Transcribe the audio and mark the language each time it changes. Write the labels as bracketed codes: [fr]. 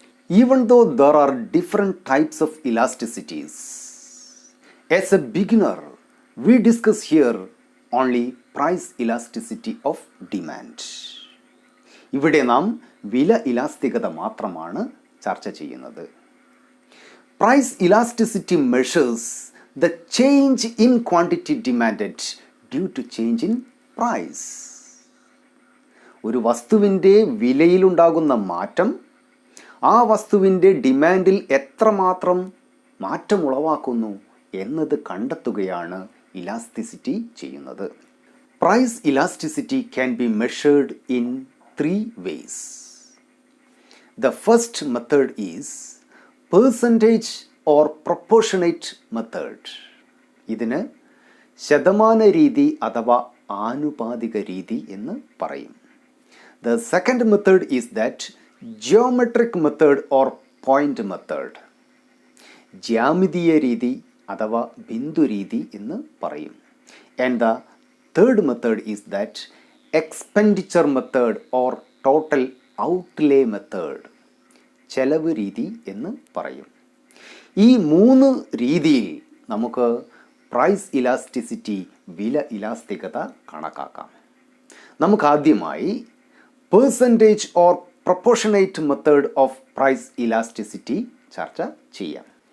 [en] Even though there are different types of elasticities, as a beginner we discuss here only price elasticity of demand. [ml] ഇവിടെ നാം വില ഇലാസ്തികത മാത്രമാണ് ചർച്ച ചെയ്യുന്നത്. [en] Price elasticity measures the change in quantity demanded due to change in price. [ml] ഒരു വസ്തുവിൻ്റെ വിലയിലുണ്ടാകുന്ന മാറ്റം ആ വസ്തുവിൻ്റെ ഡിമാൻഡിൽ എത്രമാത്രം മാറ്റം ഉളവാക്കുന്നു എന്നത് കണ്ടെത്തുകയാണ് ഇലാസ്റ്റിസിറ്റി ചെയ്യുന്നത്. [en] Price elasticity can be measured in 3 ways. The first method is percentage or proportionate method. [ml] ഇതിന് ശതമാന രീതി അഥവാ ആനുപാതിക രീതി എന്ന് പറയും. [en] The second method is that geometric method or point method. [ml] ജ്യാമിതീയ രീതി അഥവാ ബിന്ദു രീതി എന്ന് പറയും. [en] And the third method is that expenditure method or total outlay method. [ml] ചെലവ് രീതി എന്ന് പറയും. ഈ 3 രീതിയിൽ നമുക്ക് പ്രൈസ് ഇലാസ്റ്റിസിറ്റി, വില ഇലാസ്തികത കണക്കാക്കാം. നമുക്ക് ആദ്യമായി [en] percentage or proportionate method of price elasticity [ml] ചർച്ച ചെയ്യാം.